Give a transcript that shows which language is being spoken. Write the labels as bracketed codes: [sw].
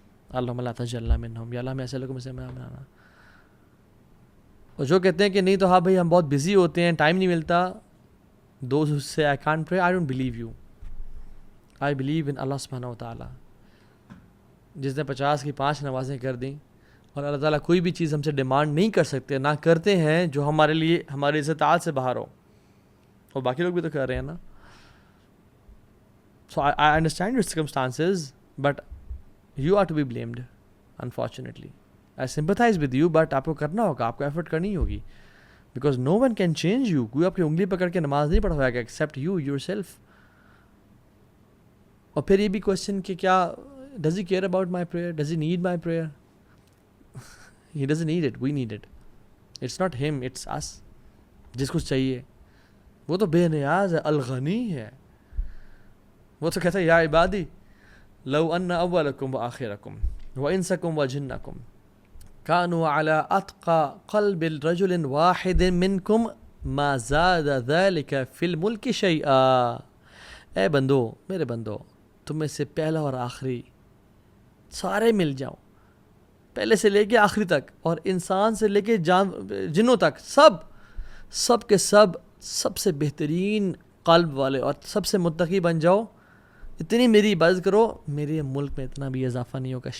[ur] اللہم لا تجعلنا منہم, یا اللہ ہمیں ایسے لوگوں میں سے بنانا. اور جو کہتے ہیں کہ نہیں تو ہاں بھائی ہم بہت بزی ہوتے ہیں, ٹائم نہیں ملتا, [en] those who say I can't pray, I don't believe you. I believe in Allah subhanahu wa ta'ala. [ur] جس نے 50 کی 5 نمازیں کر دیں اور اللہ تعالیٰ کوئی بھی چیز ہم سے ڈیمانڈ نہیں کر سکتے, نہ کرتے ہیں جو ہمارے لیے ہماری استطاعت سے باہر ہو, اور باقی لوگ بھی تو کر رہے ہیں نا. [en] So I understand your circumstances, but you are to be blamed, unfortunately. I sympathize with you, but [ur] آپ کو کرنا ہوگا, آپ کو ایفرٹ کرنی ہوگی, [en] because no one can change you. [ur] کوئی آپ کی انگلی پکڑ کے نماز نہیں پڑھوائے گا [en] except you yourself. [ur] اور پھر یہ بھی کوشچن کہ کیا [en] does he care about my prayer? Does he need my prayer? He doesn't need it, we need it. It's not him, it's us. [ur] جس کو چاہیے وہ تو بے نیاز ہے, الغنی ہے. وہ تو کہتا ہے [ar] یا عبادی لو ان اولکم وآخرکم وانسکم وجنکم كانوا على اتقى قلب رجل واحد منكم ما زاد ذلك في الملك شيئا. [ur] اے بندو, میرے بندو, تم میں سے پہلا اور آخری سارے مل جاؤ, پہلے سے لے کے آخری تک, اور انسان سے لے کے جنوں تک, سب کے سب سے بہترین قلب والے اور سب سے متقی بن جاؤ, اتنی میری عبادت کرو, میرے ملک میں اتنا بھی اضافہ نہیں ہوگا.